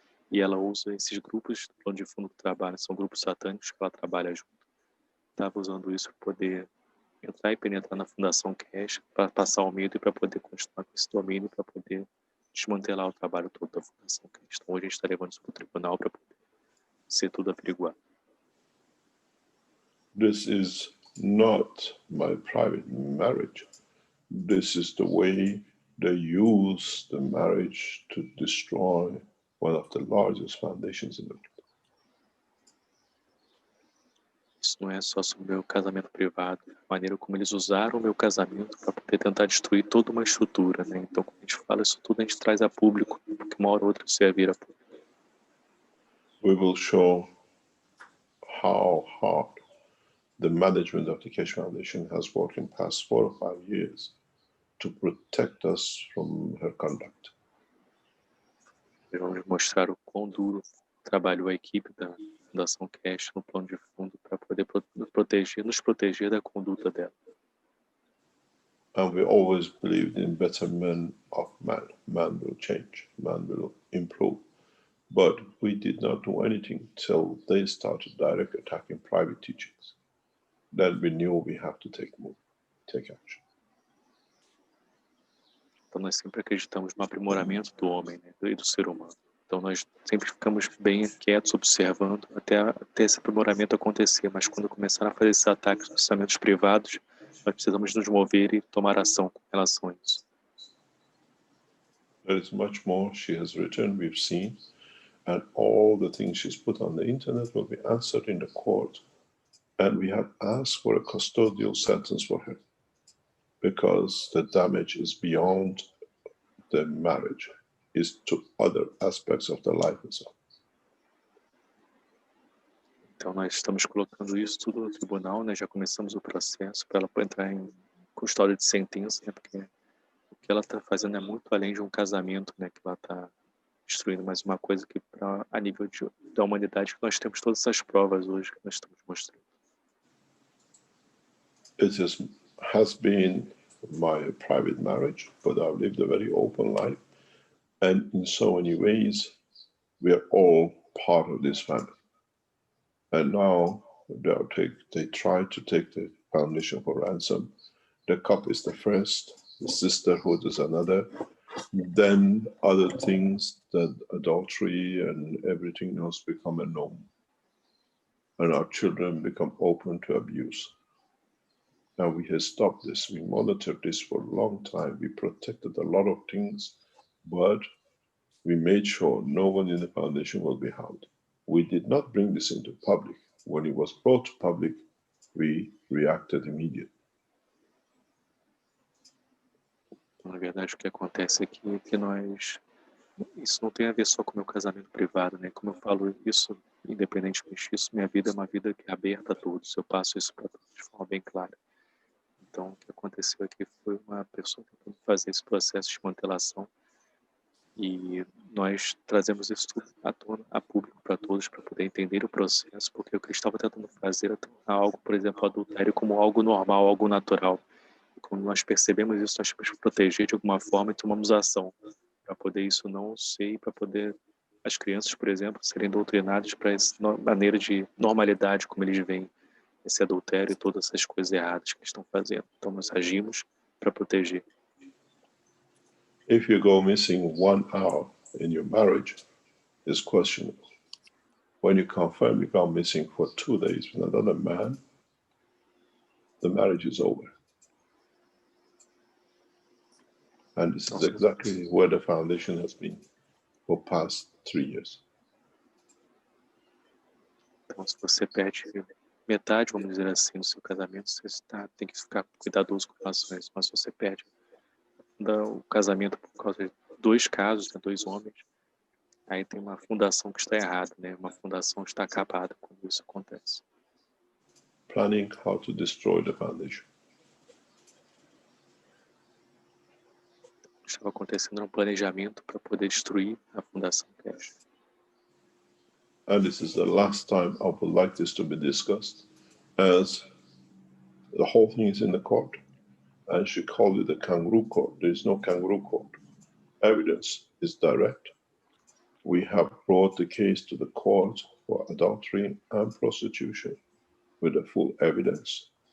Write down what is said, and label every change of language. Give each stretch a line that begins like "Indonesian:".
Portuguese: E ela usa esses grupos do plano de fundo que trabalham, são grupos satânicos que ela trabalha junto. Estava usando isso para poder entrar e penetrar na Fundação Keshe, para passar o medo e para poder continuar com esse domínio, para poder desmantelar o trabalho todo da Fundação Keshe. Então hoje a gente está levando isso para o tribunal para poder ser tudo averiguado.
English: This is not my private marriage. This is the way they use the marriage to destroy one of the largest foundations in the world.
Portuguese: Isso não é só sobre o meu casamento privado, a maneira como eles usaram o meu casamento para poder tentar destruir toda uma estrutura, né? Então, quando a gente fala isso tudo, a gente traz a público, porque uma hora ou outra isso ia vir a público.
English: We will show how hard the management of the Keshe Foundation has worked in the past 4 or 5 years to protect us from her conduct.
Portuguese: Vamos mostrar o quão duro trabalhou a equipe da Fundação Keshe no plano de fundo para poder nos proteger da conduta dela.
English: And we always believed in betterment of man. Man will change, man will improve. But we did not do anything till they started direct attacking private teachings. Then we knew we have to take action.
Portuguese: Então nós sempre acreditamos no aprimoramento do homem, né, e do ser humano. Então nós sempre ficamos bem quietos, observando até esse aprimoramento acontecer. Mas quando começaram a fazer esses ataques nos orçamentos privados, nós precisamos nos mover e tomar ação com relação a isso.
English: There is much more she has written, we've seen, and all the things she's put on the internet will be answered in the court. And we have asked for a custodial sentence for her because the damage is beyond the marriage, is to other aspects of the life as well.
Portuguese: Então nós estamos colocando isso tudo no tribunal, né? Já começamos o processo para ela entrar em custódia de sentença, né? Porque o que ela está fazendo é muito além de um casamento, né? Que ela está destruindo mais uma coisa que a nível da humanidade que nós temos todas essas provas hoje que nós estamos mostrando.
English: It has been my private marriage, but I've lived a very open life, and in so many ways we are all part of this family. And now they try to take the foundation for ransom. The cup is the first, the sisterhood is another, then other things, that adultery and everything else become a norm. And our children become open to abuse. Now we have stopped this, we monitored this for a long time, we protected a lot of things, but we made sure no one in the foundation will be harmed. We did not bring this into public. When it was brought to public, we reacted immediately.
Portuguese: Na verdade, o que acontece aqui é que isso não tem a ver só com o meu casamento privado, né? Como eu falo isso, independentemente disso, minha vida é uma vida que é aberta a todos. Eu passo isso para todos de forma bem clara. Então, o que aconteceu aqui foi uma pessoa tentando fazer esse processo de desmantelação e nós trazemos isso tudo a público para todos para poder entender o processo, porque o que eles estavam tentando fazer é algo, por exemplo, adultério como algo normal, algo natural. E quando nós percebemos isso, nós temos que proteger de alguma forma e tomamos ação para poder isso não ser, para poder as crianças, por exemplo, serem doutrinadas para essa maneira de normalidade como eles veem esse adultério e todas essas coisas erradas que eles estão fazendo. Então nós agimos para proteger.
English: If you go missing 1 hour in your marriage, it's questionable. When you confirm you go missing for 2 days with another man, the marriage is over. And this is exactly where the foundation has been for the past 3 years.
Portuguese: Então, se você perde metade, vamos dizer assim, do seu casamento, você tem que ficar cuidadoso com relação a isso. Mas se você perde o casamento por causa de 2 casos, né, 2 homens, aí tem uma fundação que está errada, né? Uma fundação que está acabada quando isso acontece.
English: Planning how to destroy the foundation.
Portuguese: Estava acontecendo um planejamento para poder destruir a Fundação Keshe.
English: And this is the last time I would like this to be discussed, as the whole thing is in the court. And she called it a kangaroo court. There is no kangaroo court. Evidence is direct. We have brought the case to the court for adultery and prostitution with the full evidence.